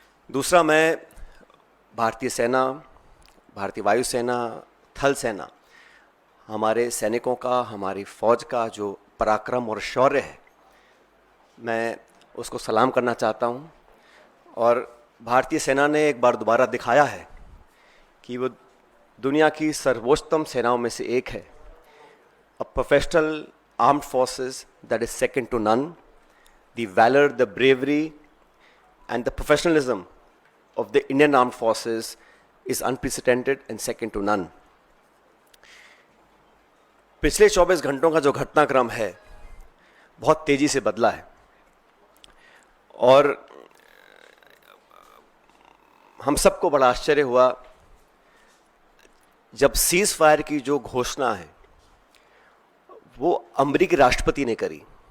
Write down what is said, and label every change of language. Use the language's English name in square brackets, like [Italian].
[Hindi] दूसरा, मैं भारतीय सेना, भारतीय वायुसेना, थल सेना, हमारे सैनिकों का, हमारी फौज का जो पराक्रम और शौर्य है, मैं उसको सलाम करना चाहता हूं। और भारतीय सेना ने एक बार दोबारा दिखाया है कि वो दुनिया की सर्वोच्चतम सेनाओं में से एक है। [English] A professional armed forces that is second to none. The valour, the bravery and the professionalism of the Indian Armed Forces is unprecedented and second to none. [Hindi] पिछले 24 घंटों का जो घटनाक्रम है बहुत तेजी से बदला है और हम सबको बड़ा आश्चर्य हुआ जब सीज फायर की जो घोषणा है वो अमेरिकी राष्ट्रपति ने करी।